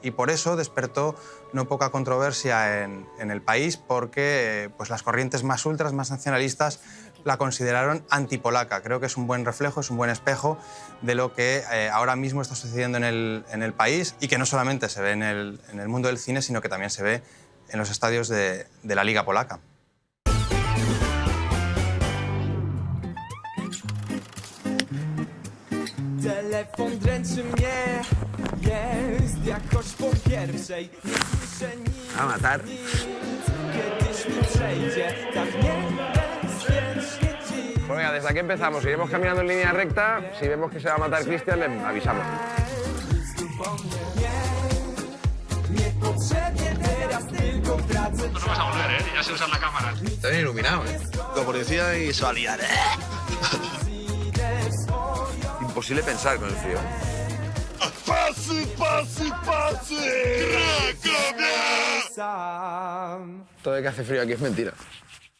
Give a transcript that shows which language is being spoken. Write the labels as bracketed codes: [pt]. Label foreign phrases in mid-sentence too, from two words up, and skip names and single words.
[es] Y por eso despertó no poca controversia en el país, porque pues, las corrientes más ultras, más nacionalistas, la consideraron antipolaca. Creo que es un buen reflejo, es un buen espejo de lo que ahora mismo está sucediendo en el país y que no solamente se ve en el mundo del cine, sino que también se ve en los estadios de la Liga Polaca. [pl] Telefon dręczy mnie, jest jakoś po pierwszej. Nie słyszę nic, [es] A matar. [pl] kiedyś mi przejdzie, tak niebezpiecznie dziś. [es] Bueno, desde aquí empezamos. Iremos caminando en línea recta. Si vemos que se va a matar Cristian, le avisamos. [pl] Niepotrzebnie teraz tylko tracę. [es] No vas a volver, ¿eh? Ya sé usar la cámara. Está bien iluminado, ¿eh? La policía y se va a liar, Imposible pensar con el frío. [pl] Pasy, pasy, pasy! Cracovia! [es] Todo el que hace frío aquí es mentira.